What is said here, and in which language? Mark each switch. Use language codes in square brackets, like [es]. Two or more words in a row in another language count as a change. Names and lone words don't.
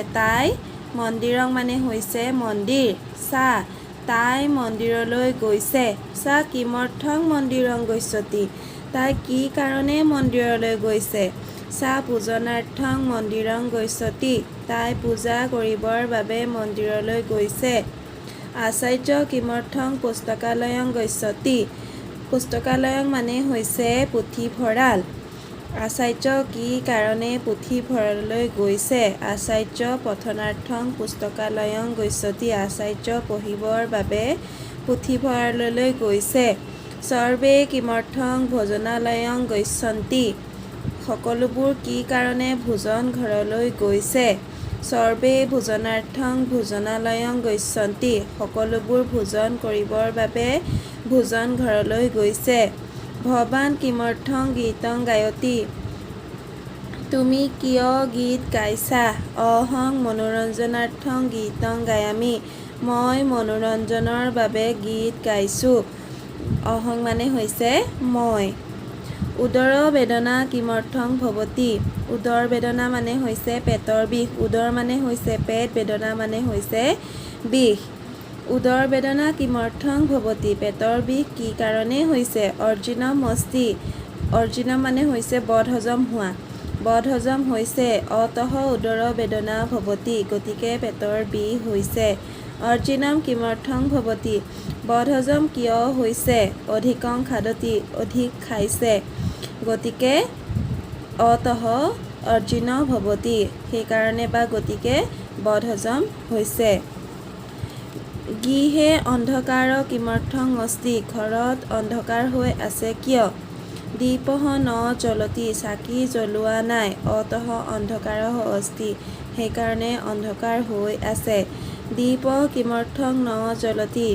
[as] ताई मन्दिरं মানে হৈছে মন্দিৰ सा তাই মন্দিৰলৈ গৈছে [sa] सा किमर्थं मन्दिरं गच्छति [as] তাই কি কাৰণে মন্দিৰলৈ গৈছে [sa] सा पूजनार्थं मन्दिरं गच्छति [as] তাই পূজা কৰিবৰ বাবে মন্দিৰলৈ গৈছে [sa] आचार्य किमर्थं पुस्तकालयं गच्छति [as] पुस्तकालयं মানে হৈছে পুথিভঁৰাল আচাৰ্য কি কাৰণে পুথিভঁৰাললৈ গৈছে आचार्य [sa] पठनार्थं पुस्तकालयं गच्छति [as] आचार्य পঢ়িবৰ বাবে পুথিভঁৰাললৈ গৈছে [sa] सर्वे किमर्थं भोजनालयं गच्छन्ति [as] সকলোবোৰ কি কাৰণে ভোজন ঘৰলৈ গৈছে [sa] सर्वे भोजनार्थं भोजनालयं गच्छन्ति [as] সকলোবোৰ ভোজন কৰিবৰ বাবে ভোজন ঘৰলৈ গৈছে [sa] भवान् किमर्थं गीतं गायति [as] তুমি কিয় গীত গাইছা [sa] अहं मनोरञ्जनार्थं गीतं गायामि [as] মই মনোৰঞ্জনৰ বাবে গীত গাইছোঁ অহং মানে হৈছে মই [sa] उदर वेदना किमर्थं भवति उदर वेदना [as] মানে হৈছে পেটৰ বিষ उदर মানে হৈছে পেট वेदना মানে হৈছে বিষ उदर [sa] वेदना किमर्थं भवति [as] পেটৰ বিষ কি কাৰণে হৈছে [sa] अर्जिनम अस्ति [as] अर्जिनम মানে হৈছে বদ হজম হুৱা বদ হজম হৈছে [sa] अतः उदर वेदना भवति [as] গতিকে পেটৰ বিষ হৈছে [sa] अर्जिनम किमर्थं भवति [as] বদ হজম কিয় হৈছে [sa] अधिकं खादति [as] অধিক খাইছে গতিকে [sa] अतः अर्जिन भवति [as] সেইকাৰণে বা গতিকে বদ হজম হৈছে [sa] गृहे अन्धकार किमर्थं अस्ति [as] ঘৰত অন্ধকাৰ হৈ আছে কিয় [sa] दीपः न ज्वलति [as] চাকি জ্বলোৱা নাই [sa] अतः अन्धकारः अस्ति [as] সেইকাৰণে অন্ধকাৰ হৈ আছে [sa] दीप किमर्थं न ज्वलति